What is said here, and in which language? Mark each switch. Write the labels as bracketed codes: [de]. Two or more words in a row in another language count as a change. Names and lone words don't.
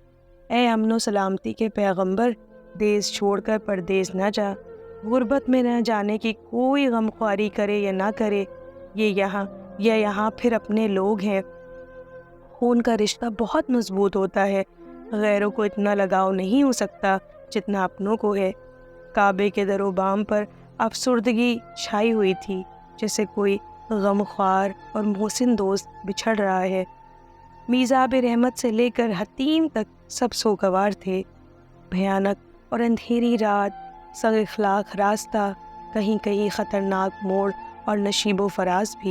[ur] اے امن و سلامتی کے پیغمبر، دیس چھوڑ کر پردیس نہ جا، غربت میں نہ جانے کی کوئی غمخواری کرے یا نہ کرے، یہاں پھر اپنے لوگ ہیں۔ خون کا رشتہ بہت مضبوط ہوتا ہے، غیروں کو اتنا لگاؤ نہیں ہو سکتا جتنا اپنوں کو ہے۔ کعبے کے در و بام پر افسردگی چھائی ہوئی تھی، جیسے کوئی غمخوار اور محسن دوست بچھڑ رہا ہے۔ میزاب رحمت سے لے کر حتیم تک سب سوگوار تھے۔ بھیانک اور اندھیری رات، سگ اخلاق راستہ، کہیں کہیں خطرناک موڑ اور نشیب و فراز بھی۔